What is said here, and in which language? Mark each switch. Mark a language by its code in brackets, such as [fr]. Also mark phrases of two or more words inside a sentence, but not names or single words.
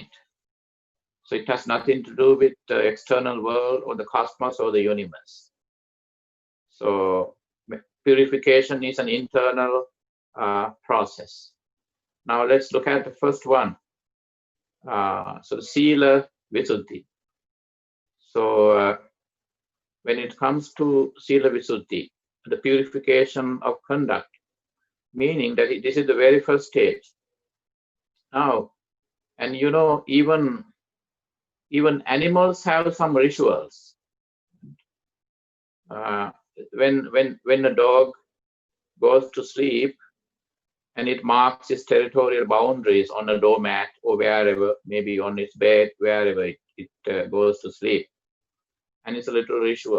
[en] So it has nothing to do with the external world or the cosmos or the universe. So purification is an internal process. Now let's look at the first one. So the [pi] sila visuddhi. [en] So when it comes to [pi] sila visuddhi, [en] the purification of conduct, meaning that this is the very first stage. Now, and you know, even animals have some rituals. When a dog goes to sleep and it marks its territorial boundaries on a doormat or wherever, maybe on its bed, wherever it goes to sleep, and it's a little ritual.